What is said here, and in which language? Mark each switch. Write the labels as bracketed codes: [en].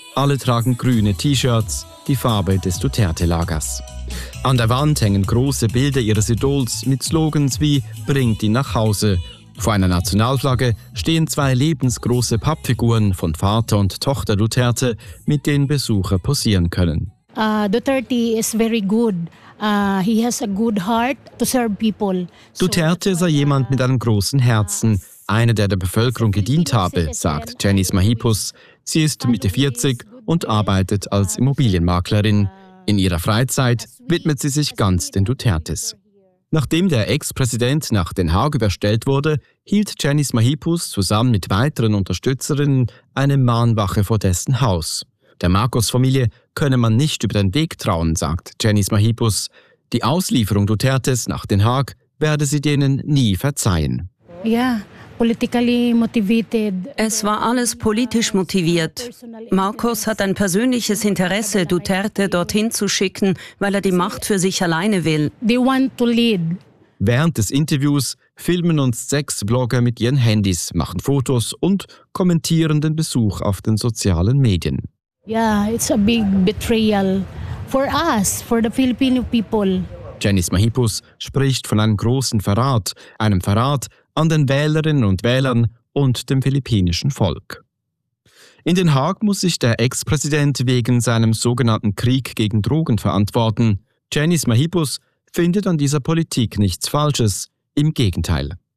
[de] Alle tragen grüne T-Shirts, die Farbe des Duterte-Lagers. An der Wand hängen große Bilder ihres Idols mit Slogans wie «Bringt ihn nach Hause». Vor einer Nationalflagge stehen zwei lebensgroße Pappfiguren von Vater und Tochter Duterte, mit denen Besucher posieren können. [en] Duterte is very good. He has a good heart to serve people. [de] Duterte sei jemand mit einem großen Herzen, einer, der der Bevölkerung gedient habe, sagt Janice Mahipus. Sie ist Mitte 40 und arbeitet als Immobilienmaklerin. In ihrer Freizeit widmet sie sich ganz den Dutertes. Nachdem der Ex-Präsident nach Den Haag überstellt wurde, hielt Janice Mahipus zusammen mit weiteren Unterstützerinnen eine Mahnwache vor dessen Haus. Der Marcos-Familie könne man nicht über den Weg trauen, sagt Janice Mahipus. Die Auslieferung Dutertes nach Den Haag werde sie denen nie verzeihen. [en] Ja, politically motivated. [de] Es war alles politisch motiviert. Marcos hat ein persönliches Interesse, Duterte dorthin zu schicken, weil er die Macht für sich alleine will. [en] They want to lead. [de] Während des Interviews filmen uns sechs Blogger mit ihren Handys, machen Fotos und kommentieren den Besuch auf den sozialen Medien. [en] Yeah, it's a big betrayal for us, for the Filipino people. [de] Janice Mahipus spricht von einem großen Verrat, einem Verrat an den Wählerinnen und Wählern und dem philippinischen Volk. In Den Haag muss sich der Ex-Präsident wegen seinem sogenannten Krieg gegen Drogen verantworten. Janice Mahipus findet an dieser Politik nichts Falsches, im Gegenteil.